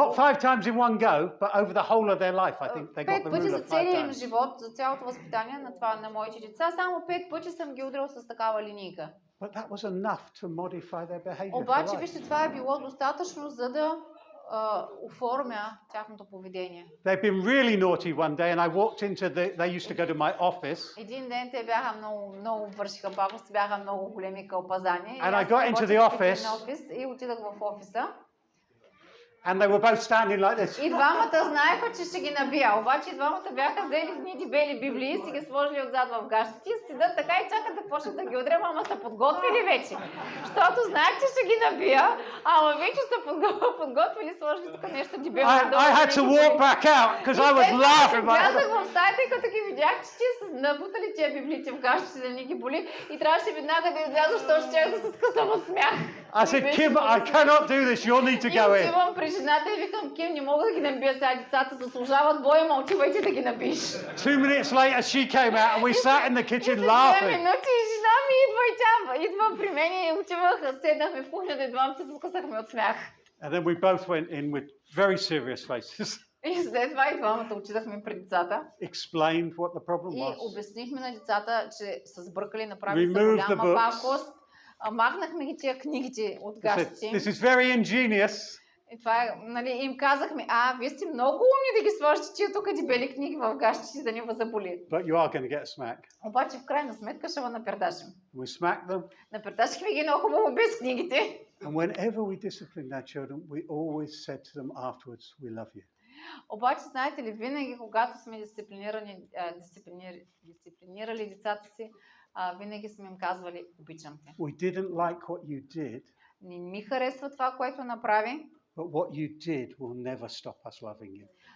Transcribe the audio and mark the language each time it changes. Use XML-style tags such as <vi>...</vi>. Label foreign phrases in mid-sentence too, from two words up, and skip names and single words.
<en>Not 5 times in one go, but over the whole of their life, I think they got 5 the</en> <bg>пъти за</bg> <en>ruler 5</en> <bg>целия им</bg> <en>times.</en> <bg>живот, за цялото възпитание на моите деца, само 5 пъти съм ги удрял с такава линийка.</bg> <en>But that was enough to modify their behavior for</en> <bg>Обаче,</bg> <en>life.</en> <bg>вижте, това е било достатъчно, за да оформя тяхното поведение.</bg> <en>They've been really naughty one day and I walked into they used to go to my office.</en> <bg>Един ден те бяха много вършиха пакости, бяха много големи кълпазани.</bg> <en>And I got into the office.</en> <bg>И отидах в офиса.</bg> <en>And they were both standing like this.</en> <bg>И двамата знаеха, че ще ги набия. Обаче двамата бяха взели едни бели библии и си ги сложили отзад в гащите и седят така и чакат да почнат да ги удрям, ама са подготвили вече. Защото знаех, че ще ги набия, ама вече са подготвили, сложили тук нещо дебело.</bg> <en>I had to walk back out because I was laughing.</en> <bg>Влязах в стаята и като ги видях, че ти са набутали тия библиите в гащите, да не ги боли и трябваше веднага да изляза, защото ще да се скъсам от смях.</bg> <en>I said, Kim, I cannot do this. You'll need to go</en> <bg>И</bg> <en>in.</en> <bg>отивам при жената и викам, Ким, не мога да ги набия сега, децата заслужават боя, ма отивайте да ги набиеш.</bg> <en>2 minutes later, she came out and we sat in the kitchen</en> <bg>И след 2</bg> <en>laughing.</en> <bg>минути жена ми идва и тя идва при мен и отивах, седнахме в кухнята и двамата се скъсахме от смях.</bg> <en>And then we both went in with very serious faces,</en> <bg>И след това и двамата отидахме при децата</bg> <en>explained what the problem</en> <bg>и</bg> <en>was.</en> <bg>обяснихме на децата, че са сбъркали, направили са</bg> <en>Remove the</en> <bg>голяма</bg> <en>books.</en> <bg>пакост, Махнахме ги тия книгите от</bg> <en>They said,</en> <bg>гащите им.</bg> <en>this is very ingenious.</en> <bg>И това е, нали, им казахме, вие сте много умни да ги сложите тия тук дебели книги в гащите, да ни ви заболи.</bg> <en>But you are going to get a smack.</en> <bg>Обаче в крайна сметка ще ви напердашим.</bg> <en>We smack them.</en> <bg>Напердашихме ги много хубаво без книгите.</bg> <en>And whenever we disciplined our children, we always said to them afterwards, we love you.</en> <bg>Обаче, знаете ли, винаги, когато сме дисциплинирали децата си, винаги сме им казвали, обичам те.</bg> <en>We didn't like what you did,</en> <bg>Не ми харесва това, което направи,</bg> <en>but what you did will never stop us loving you.</en>